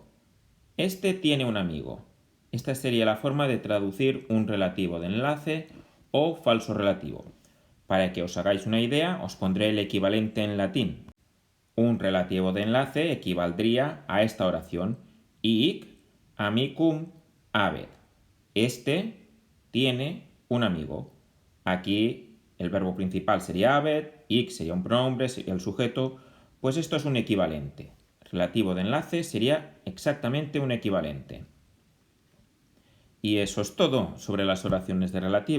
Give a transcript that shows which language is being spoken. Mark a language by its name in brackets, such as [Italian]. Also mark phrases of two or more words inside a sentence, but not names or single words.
[Spanish] Este tiene un amigo. Esta sería la forma de traducir un relativo de enlace o falso relativo. Para que os hagáis una idea, os pondré el equivalente en latín. Un relativo de enlace equivaldría a esta oración: [Latin] ic amicum habet. [Spanish] Este tiene un amigo. Aquí el verbo principal sería habet, ic sería un pronombre, sería el sujeto. Pues esto es un equivalente. Relativo de enlace sería exactamente un equivalente. Y eso es todo sobre las oraciones de relativo.